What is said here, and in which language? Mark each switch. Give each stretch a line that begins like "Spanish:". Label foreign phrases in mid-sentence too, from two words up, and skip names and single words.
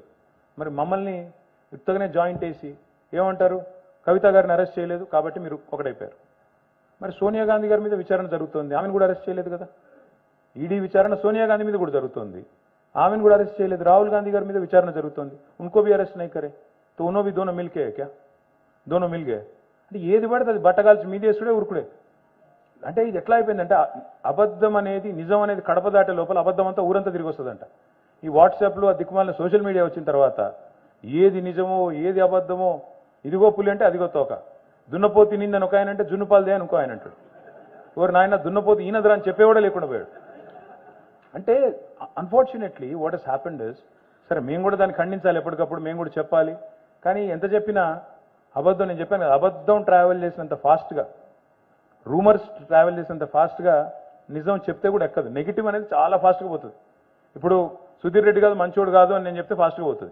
Telugu: మరి మమ్మల్ని ఉత్తగానే జాయింట్ వేసి ఏమంటారు? కవిత గారిని అరెస్ట్ చేయలేదు కాబట్టి మీరు ఒకటైపోయారు. మరి సోనియా గాంధీ గారి మీద విచారణ జరుగుతుంది, ఆమెను కూడా అరెస్ట్ చేయలేదు కదా. ఈడీ విచారణ సోనియా గాంధీ మీద కూడా జరుగుతుంది, ఆమెను కూడా అరెస్ట్ చేయలేదు. రాహుల్ గాంధీ గారి మీద విచారణ జరుగుతుంది,
Hindi: ఉनको भी అరెస్ట్ नहीं करे तो उन्होंने भी दोनों मिल के क्या दोनों मिल गए?
Telugu: అంటే ఏది పడితే అది బట్టగాల్చి మీదేసుడే ఉరుకుడే. అంటే ఇది ఎట్లా అయిపోయిందంటే అబద్ధం అనేది నిజం అనేది కడప దాటే లోపల అబద్ధం అంతా ఊరంతా తిరిగి వస్తుందంట. ఈ వాట్సాప్లో ఆ దిక్కుమాలిన
English: social media
Telugu: వచ్చిన తర్వాత ఏది నిజమో ఏది అబద్ధమో, ఇదిగో పులి అంటే అదిగో తోక, దున్నపోతి నిందని ఒక ఆయన అంటే జున్నుపాలదే అని ఇంకో ఆయన అంటాడు. ఎవరు నాయన దున్నపోతి ఈయనదరా అని చెప్పేవాడే లేకుండా పోయాడు.
English: అంటే unfortunately what has happened is,
Telugu: సరే మేము కూడా దాన్ని ఖండించాలి, ఎప్పటికప్పుడు మేము కూడా చెప్పాలి. కానీ ఎంత చెప్పినా అబద్ధం నేను చెప్పాను కదా, అబద్ధం ట్రావెల్ చేసినంత ఫాస్ట్గా,
English: rumours travel
Telugu: చేసినంత ఫాస్ట్గా నిజం చెప్తే కూడా ఎక్కదు. నెగిటివ్ అనేది చాలా ఫాస్ట్గా పోతుంది. ఇప్పుడు సుధీర్ రెడ్డి కాదు మంచోడు కాదు అని నేను చెప్తే ఫాస్ట్గా పోతుంది.